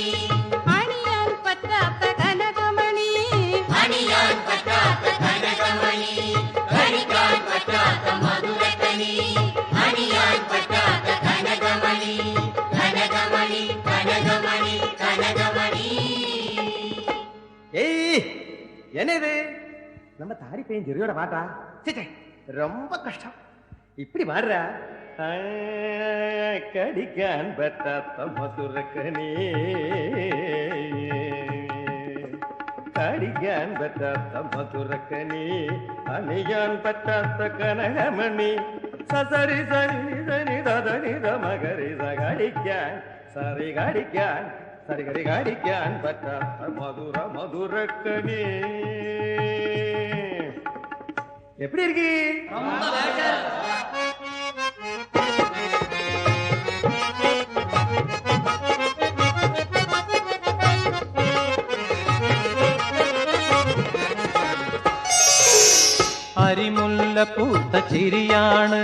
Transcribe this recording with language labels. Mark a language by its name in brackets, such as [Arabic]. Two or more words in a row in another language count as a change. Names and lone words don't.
[Malayalam] അണിയാൻ പറ്റാത്ത കനകമണി, അണിയാൻ പറ്റാത്ത കനകമണി, കടിക്കാൻ പറ്റാത്ത മധുരക്കനി, അണിയാൻ പറ്റാത്ത കനകമണി, കനകമണി, കനകമണി, കനകമണി. [Tamil] ஏய் என்னது நம்ம தாடி பையன் ஜெரியோட பாட்டா? சே ரொம்ப கஷ்டம். இப்படி பாடுறா. [Malayalam] കടിക്കാൻ പറ്റാത്ത മധുരക്കനി, കടിക്കാൻ പറ്റാത്ത മധുരക്കനി, അണിയാൻ പറ്റാത്ത കനകമണി, സസരി സനി സനി തതനി തമകരി സകടിക്കാൻ സരി കടിക്കാൻ സരി കരി കടിക്കാൻ പറ്റാത്ത മധുര മധുരക്കനി. [Tamil] எப்படி இருக்கு? [Malayalam] അരിമുല്ല പൂത്ത ചിരിയാണ്,